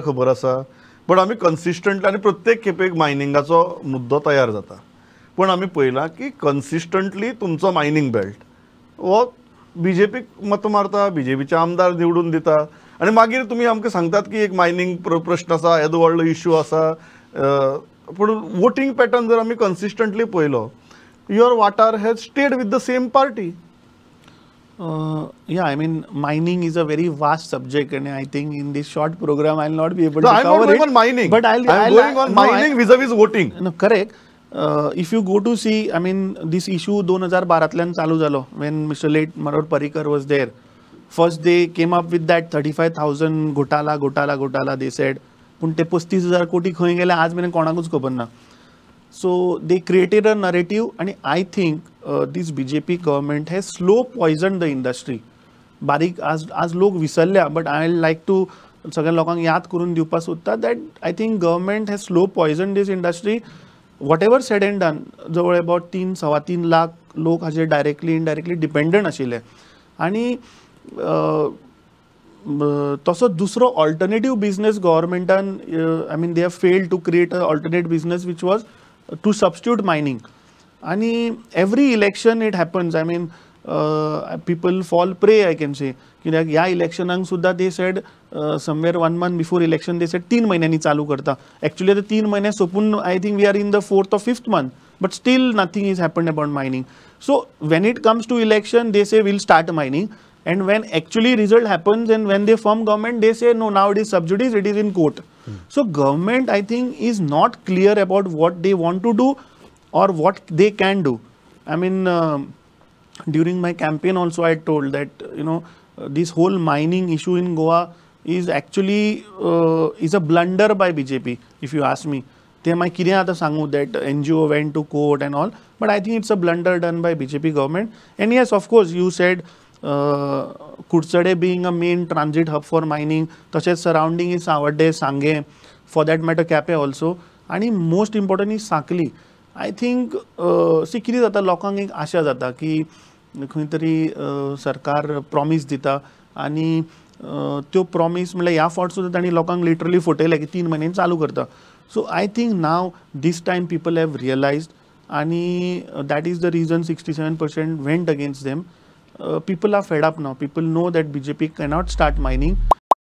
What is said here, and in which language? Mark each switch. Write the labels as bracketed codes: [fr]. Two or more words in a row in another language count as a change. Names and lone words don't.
[kok] खबर आसा, पण आमी कन्सिस्टंटली आनी प्रत्येक खेपेक मायनिंगाचो मुद्दो तयार जाता, पण आमी पळयलां की कन्सिस्टंटली तुमचो मायनिंग बेल्ट हो बीजेपीक मत मारता, बीजेपीचे आमदार निवडून दिता आनी मागीर तुमी आमकां सांगतात की एक मायनिंग प्रश्न आसा, येदो व्हडलो इश्यू आसा, पूण वोटींग पॅटर्न जर आमी कन्सिस्टंटली पळयलो, [en] your वाठार has stayed with the same party. Yeah, I mean, mining is a very vast subject, and I think in this short program I'll not be able to I'm cover not going it. on mining. But I'm going on mining vis-a-vis voting. No, correct. If you go to see, I mean, this issue 2012 [kok] चालू झालो [en] when Mr. late Manor Parrikar was there. First they came up with that 35,000 घोटाला they said. [kok] पण ते 35,000 कोटी खंय गेले आज मेरेन कोणाकूच खबर ना. [en] So they created a narrative, and I think this BJP government has slow poisoned the industry. [kok] बारीक आज लोक विसरल्या, [en] but I like to [kok] सगळ्या लोकांक याद करून दिवपाक सोदता [en] that I think government has slow poisoned this industry. Whatever said and done, जवळ about 3-3.25 [kok] लाख लोक हाजे डायरेक्टली इनडायरेक्टली डिपेंडंट आशिल्ले आनी तसो दुसरो ऑल्टरनेटिव्ह बिझनेस गव्हर्मेंटान [en] I mean they have failed to create a alternate business which was to substitute mining. And every election it happens. I mean, people fall prey, I can say. [kok] या इलेक्शनाक सुद्धा [en] they said somewhere 1 month before election they said [kok] 3 महिन्यांनी चालू करता. [en] Actually the [kok] 3 महिने सोपून [en] I think we are in the 4th or 5th month, but still nothing is happened about mining. So when it comes to election they say we'll start mining, and when actually result happens and when they form government they say no, now it is subsidies, it is in court. So government I think is not clear about what they want to do or what they can do. I mean, during my campaign also I told that this whole mining issue in Goa is actually is a blunder by BJP, if you ask me. They might [kok] कितें आतां सांगू [en] that NGO went to court and all, but I think it's a blunder done by BJP government. And yes, of course, you said Kursade being a main transit hub for mining, तशेंच surrounding is Savarde, Sange, for that matter Cape also, आणि most important is Sakli. I think see [kok] कितें जाता, लोकांक एक आशा जाता की खंय तरी सरकार प्रॉमिस दिता आनी त्यो प्रॉमिस म्हणल्यार ह्या फावट सुद्दां तांणी लोकांक लिटरली फटयले की 3 म्हयन्यांनी चालू करता. [en] so I think now this time people have realised, आणि that is the reason 67% went against them. People are fed up now. People know that BJP cannot start mining.